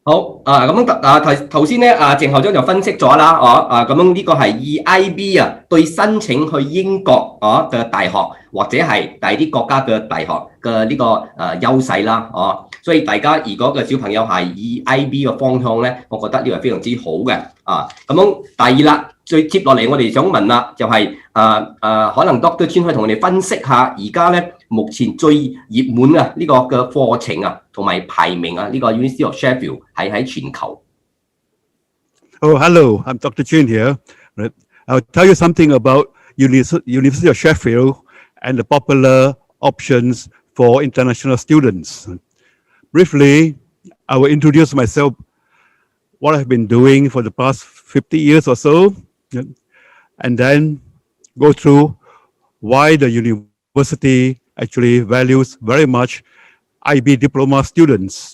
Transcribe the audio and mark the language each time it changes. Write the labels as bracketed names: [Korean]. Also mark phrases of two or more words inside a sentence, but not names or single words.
[Cantonese] 好頭先咧鄭校長就分析咗啦，咁樣呢個係以 IB 對申請去英國嘅大學或者係第啲國家嘅大學嘅呢個優勢啦，所以大家如果個小朋友係以 IB 嘅方向咧，我覺得呢個係非常之好嘅咁樣第二啦。最接落嚟，我哋想問啦，就係可能 Dr. Chin 可以同我哋分析下，而家咧目前最熱門呢個嘅課程同埋排名呢個 University of Sheffield 喺全球。 [English] Oh, hello, I'm Dr. Chin here. I'll tell you something about University of Sheffield and the popular options for international students. Briefly, I will introduce myself, what I've been doing for the past 50 years or so, and then go through why the university actually values very much IB diploma students.